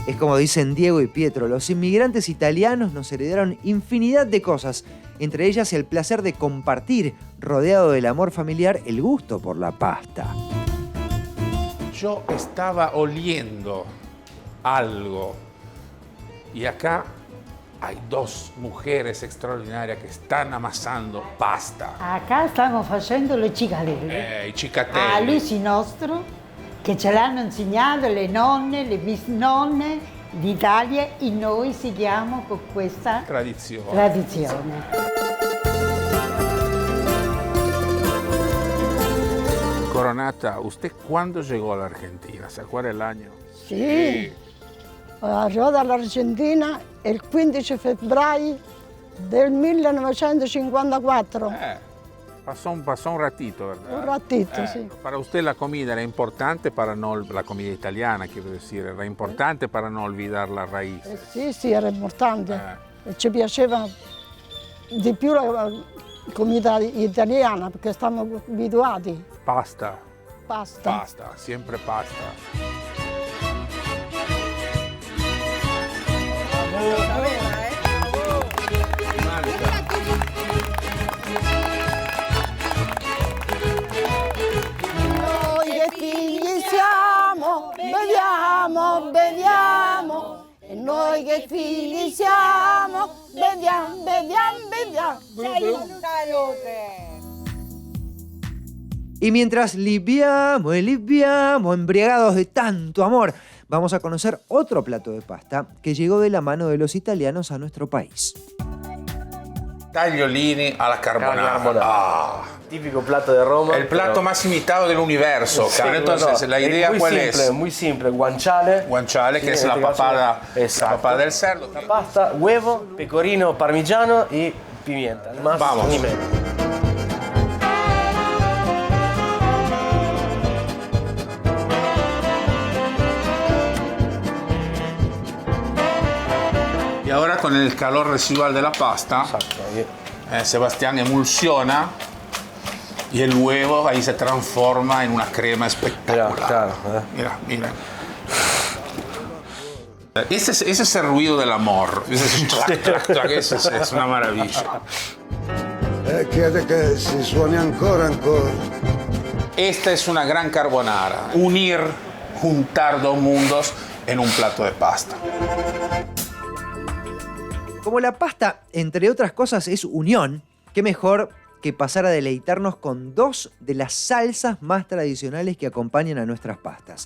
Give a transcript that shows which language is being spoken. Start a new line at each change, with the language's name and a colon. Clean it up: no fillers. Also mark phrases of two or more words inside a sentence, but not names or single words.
Spanish: Es como dicen Diego y Pietro, los inmigrantes italianos nos heredaron infinidad de cosas, entre ellas el placer de compartir, rodeado del amor familiar, el gusto por la pasta. Yo estaba oliendo algo y acá hay dos mujeres extraordinarias que están amasando pasta.
Italian: Acá stiamo facendo le cicatelle. I cicatelli. A l'usi nostro, che ce l'hanno insegnato le nonne, le bisnonne d'Italia e noi seguiamo con questa tradizione.
Spanish: Coronata, ¿usted cuándo llegó a la Argentina? ¿Se acuerda el año?
Italian: Sì, arrivo dall'Argentina il 15 febbraio del 1954.
Spanish: Pasó un ratito, ¿verdad? Un ratito, sí. Para usted la comida era importante para no... La comida italiana, quiero decir, era importante para no olvidar la raíz.
Italian: Sì, era importante. E ci piaceva di più
Spanish: la comida italiana
Italian: perché stiamo abituati.
Spanish: Pasta. Pasta. Pasta, siempre pasta.
Italian: Noi che figli siamo, beviamo, beviamo. E noi che figli siamo, beviamo, beviamo, beviamo.
Spanish: Y mientras libiamo, embriagados de tanto amor, vamos a conocer otro plato de pasta que llegó de la mano de los italianos a nuestro país.
Italian: Tagliolini alla carbonara.
Spanish: Típico plato de Roma. El plato más imitado del universo. Sí, Entonces, la idea cuál es? Muy simple, guanciale. Guanciale, que es la papada del cerdo. La pasta, huevo, pecorino parmigiano y pimienta. Más Vamos. ni menos. Y ahora con el calor residual de la pasta, Sebastián emulsiona y el huevo ahí se transforma en una crema espectacular. Mira. Ese es el ruido del amor. Ese es una maravilla.
Italian: Chiede che si suoni ancora.
Spanish: Esta es una gran carbonara. Juntar dos mundos en un plato de pasta. Como la pasta, entre otras cosas, es unión, qué mejor que pasar a deleitarnos con dos de las salsas más tradicionales que acompañan a nuestras pastas.